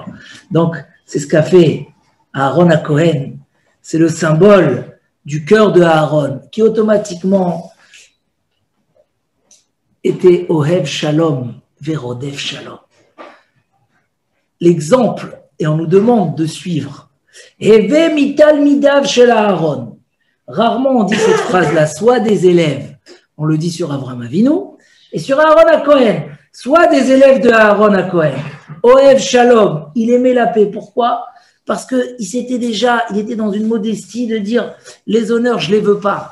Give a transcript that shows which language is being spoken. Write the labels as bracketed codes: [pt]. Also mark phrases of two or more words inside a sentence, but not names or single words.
[fr] Donc, c'est ce qu'a fait Aaron HaKohen. C'est le symbole du cœur de Aaron, qui automatiquement était [he] אוהב שלום ורודף שלום. [fr] L'exemple, et on nous demande de suivre, [he] הוי מתלמידיו של אהרן. [fr] Rarement on dit cette phrase-là, soit des élèves, on le dit sur Avraham Avinu, et sur Aaron HaKohen, soit des élèves de Aaron HaKohen. [he] אוהב שלום, [fr] il aimait la paix. Pourquoi? Parce qu'il était dans une modestie de dire les honneurs, je ne les veux pas.